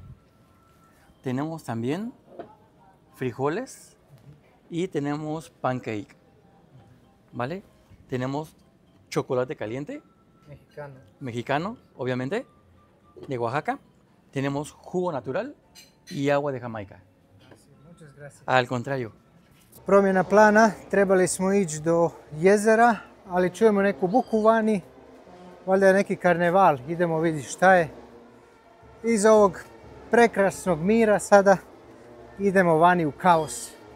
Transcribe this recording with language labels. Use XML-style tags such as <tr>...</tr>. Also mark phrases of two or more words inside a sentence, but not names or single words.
<es>Tenemos también frijoles y tenemos pancake, ¿vale? Tenemos chocolate caliente, mexicano, obviamente, de Oaxaca. Tenemos jugo natural y agua de Jamaica. Muchas gracias. Al contrario.</es> <hr>Promjena plana, trebali smo ići do jezera, ali čujemo neku buku vani, valjda je neki karneval, idemo vidjeti šta je. Iz ovog prekrasnog mira sada idemo vani u kaos.</hr>